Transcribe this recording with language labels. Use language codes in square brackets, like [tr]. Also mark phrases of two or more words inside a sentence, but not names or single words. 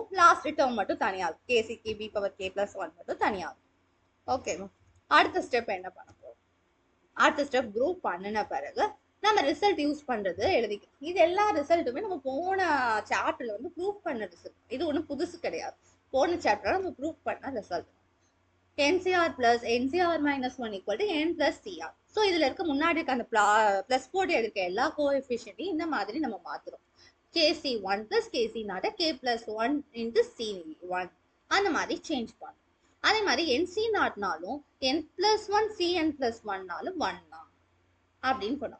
[en] last term [ta] மட்டும் தனியா இருக்கும், kc b பவர் k+1 மட்டும் தனியா இருக்கும். ஓகேவா. அடுத்த ஸ்டெப் என்ன பண்ண போறோம், அடுத்த ஸ்டெப் குரூப் பண்ணின பிறகு நம்ம [en] result use [ta] பண்றது எழுதிக்கணும். இது எல்லா ரிசல்ட்டுமே நம்ம போன சாப்டர்ல வந்து ப்ரூவ் பண்ண ரிசல்ட், இது ஒன்றும் புதுசு கிடையாது. போன சாப்டர்ல நம்ம ப்ரூவ் பண்ண ரிசல்ட் [en] NCR plus NCR minus 1 equal to N plus CR. [ta] ஸோ இதுல இருக்க முன்னாடி இருக்க அந்த பிளஸ் போர்டு இருக்க எல்லா கோஎஃபிஷியன்ட்டையும் இந்த மாதிரி நம்ம மாத்துறோம். [en] KC1 plus KC0 K+1 into C1 [ta] அந்த மாதிரி சேஞ்ச் பண்ணும். அதே மாதிரி NC0னாலும் N+1 CN+1னாலும் 1 தான் அப்படின்னு பண்ணும்.